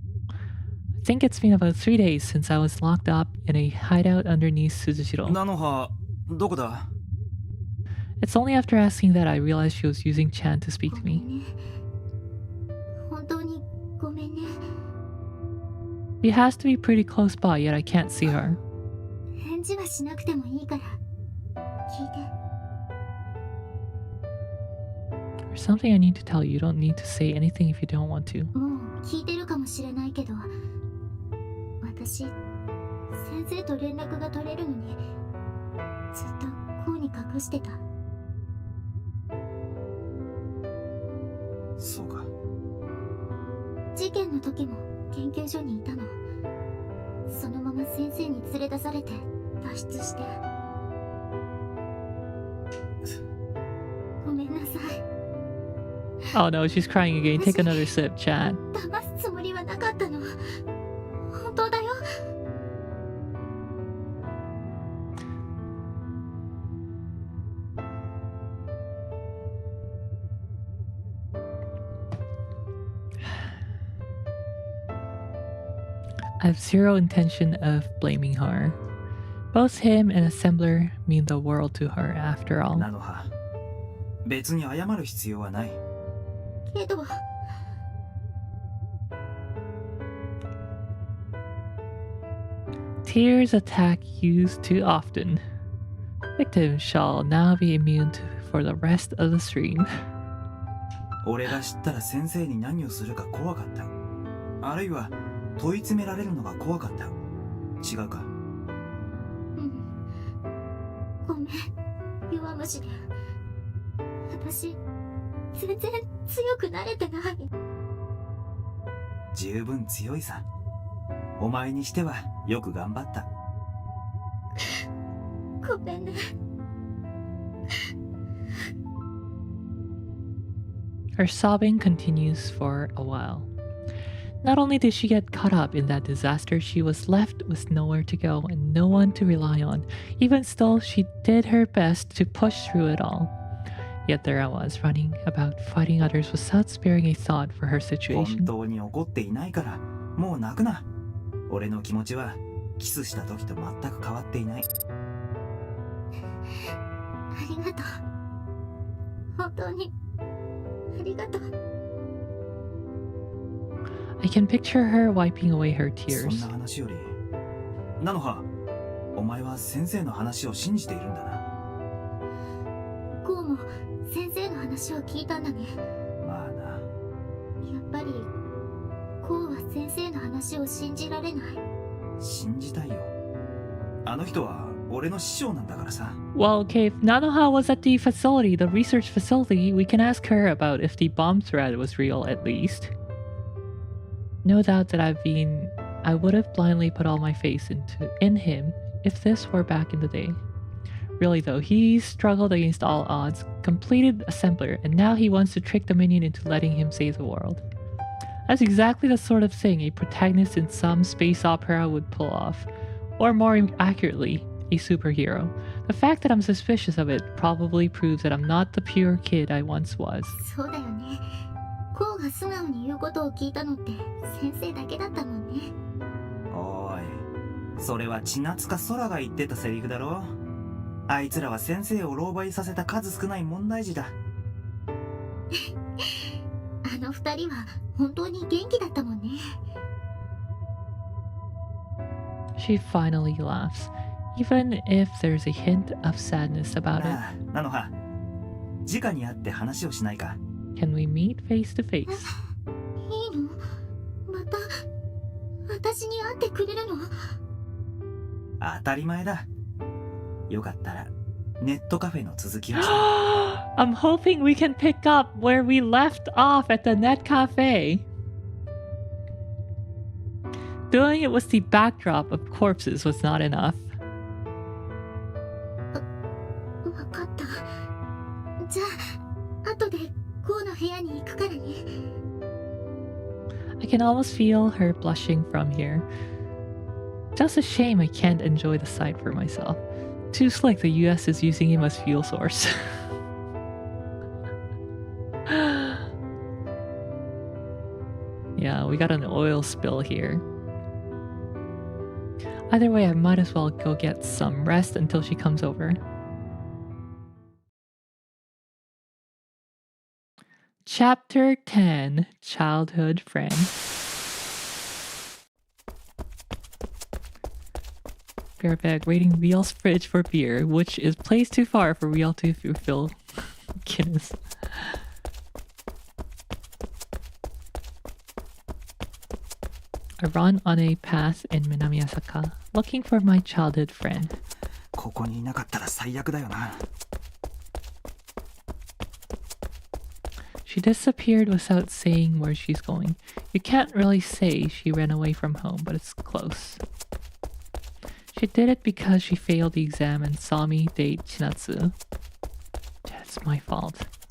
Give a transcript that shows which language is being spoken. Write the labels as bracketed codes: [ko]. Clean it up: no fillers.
[en] I think it's been about 3 days since I was locked up in a hideout underneath Suzushiro. [ja] ナノハどこだ？ [en] It's only after asking that I realized she was using Chan to speak to [ja] ごめ [en] me. [ja] んね。本当にごめんね。 [en] She has to be pretty close by, yet I can't see her. [ja] 返事はしなくてもいいから聞いて。 [en] There's something I need to tell you. You don't need to say anything if you don't want to. [ja] もう聞いてるかもしれないけど、私先生と連絡が取れるのにずっとこうに隠してた。そうか。事件の時も研究所にいたの。そのまま先生に連れ出されて脱出して。ごめんなさい。 [en] Oh no, she's crying again. Take another sip, Chan. [ja] 騙すつもりはなかったの。本当だよ。 [en] I have zero intention of blaming her. Both him and Assembler mean the world to her after all. [ja] ナノハ別に謝る必要はない。けど [en] Tears attack used too often. Victim shall now be immune for the rest of the stream. [ja] 俺が知ったら先生に何をするか怖かった。あるいは問い詰められるのが怖かった。違うか？うん。ごめん。弱虫で。私全然強くなれてない。十分強いさ。お前にしてはよく頑張った。ごめんね。 [en] Her sobbing continues for a while. Not only did she get caught up in that disaster, she was left with nowhere to go and no one to rely on. Even still, she did her best to push through it all. Yet there I was, running about fighting others without sparing a thought for her [ja] 本 [en] situation. [ja] 当に怒っていないからもう泣くな。俺の気持ちはキスした時と全く変わっていない。ありがとう。本当にありがとう。 [en] I can picture her wiping away her [ja] そんな話よりナノハ、お前は先生の話を信じているんだな。こうも先生の話を聞いたんだね。まあな。やっぱりこうは先生の話を信じられない。信じたいよ。あの人は俺の師匠なんだからさ。 [en] Well, okay, if Nanoha was at the facility, the research facility, we can ask her about if the bomb threat was real at least. No doubt that I would have blindly put all my faith in him if this were back in the day. Really though, he struggled against all odds, completed assembler, and now he wants to trick the minion into letting him save the world. That's exactly the sort of thing a protagonist in some space opera would pull off. Or more accurately, a superhero. The fact that I'm suspicious of it probably proves that I'm not the pure kid I once was. [ja] そうだよね。こうが素直に言うことを聞いたのって先生だけだったもんね。おい、それは千夏か空が言ってたセリフだろ。あいつらは先生を狼狽させた数少ない問題児だ。あの二人は本当に元気だったもんね。 [en] She finally laughs, even if there's a hint of sadness about it. [ja] ああ、ナノハ、直に会って話をしないか。 [en] Can we meet face to face? [ja] いいの？また私に会ってくれるの？当たり前だ。よかったらネットカフェの続きを。 [en] I'm hoping we can pick up where we left off at the net cafe. Doing it with the backdrop of corpses was not enough. [ja] わかった。じゃあ後でこうの部屋に行くからね。 [en] I can almost feel her blushing from here. Just a shame I can't enjoy the sight for myself. Too slick the US is using him as fuel source. Yeah, we got an oil spill here. Either way, I might as well go get some rest until she comes over. Chapter 10, Childhood Friend. Be right back, raiding Rielle's fridge for beer, which is placed too far for Rielle to fulfill. Goodness. I run on a path in Minami-Asaka, looking for my childhood friend. [ja] ここにいなかったら最悪だよな。 [en] She disappeared without saying where she's going. You can't really say she ran away from home, but it's close. She did it because she failed the exam and saw me date Chinatsu. It's my fault.